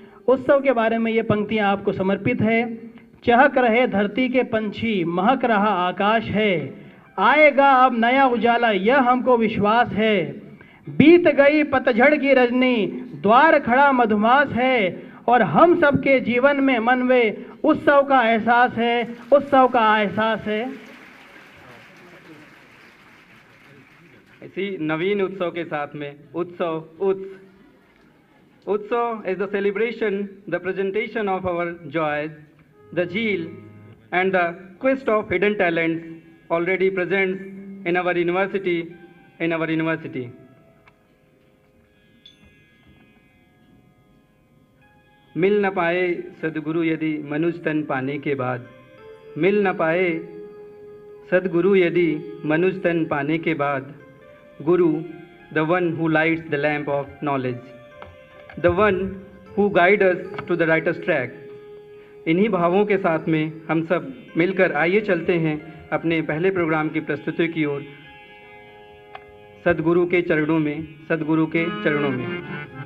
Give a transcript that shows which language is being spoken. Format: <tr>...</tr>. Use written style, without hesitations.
<hi>उत्सव के बारे में ये पंक्तियाँ आपको समर्पित है। चहक रहे धरती के पंछी, महक रहा आकाश है, आएगा अब नया उजाला यह हमको विश्वास है, बीत गई पतझड़ की रजनी, द्वार खड़ा मधुमास है, और हम सबके जीवन में मन में उत्सव का एहसास है, उत्सव का एहसास है। इसी नवीन उत्सव के साथ में</hi> <en>उत्सव is the celebration, the presentation of our joys, the zeal and the quest of hidden talents already present in our university,</en> <hi>मिल न पाए सद्गुरु यदि मनुज तन पाने के बाद, मिल न पाए सद्गुरु यदि मनुज तन पाने के बाद, गुरु</hi> <en>the one who lights the lamp of knowledge, the one who guides us to the righteous track।</en> <hi>इन्हीं भावों के साथ में हम सब मिलकर आइए चलते हैं अपने पहले प्रोग्राम की प्रस्तुति की ओर, सद्गुरु के चरणों में, सद्गुरु के चरणों में।</hi>